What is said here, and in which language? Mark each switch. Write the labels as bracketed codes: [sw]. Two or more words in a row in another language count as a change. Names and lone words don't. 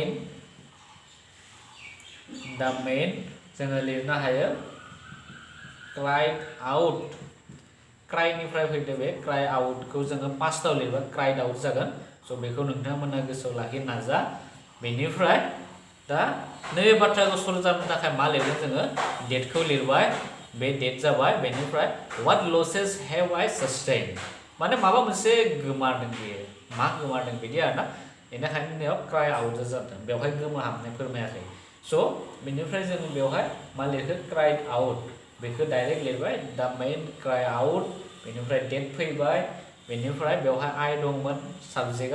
[brx] मेन जोङो लिरनो हायो [en] cried out [brx] क्राइनिफ्राय फैदो बे [en] cry out [brx] जोङो पास्टआव लिरबा [en] cried out [brx] जागोन स' बेखौ नोंथांमोना गोसोआव लाखिनो नाजा बेनिफ्राय दा नैबे बाथ्राखौ सरजाबनो थाखाय मा लिरगोन जोङो डेटखौ लिरबाय बे डेट जाबाय बेनिफ्राय [en] what losses have I sustained [brx] माने माबा मोनसे गोमादों बेयो मा गोमादों बिदि आरोना बेनिखायनो बेयाव [en] cry out [brx] जादों बेवहाय गोमोहाबनाय फोरमायाखै स' बेनिफ्राय जों बेवहाय मा लिरखो [en] cried out [brx] बेखौ डाइरेक्ट लिरबाय [en] the man cry out [brx] बेनिफ्राय डेट फैबाय बेनिफ्राय बेवहाय आइ दंमोन साबजेक्टआ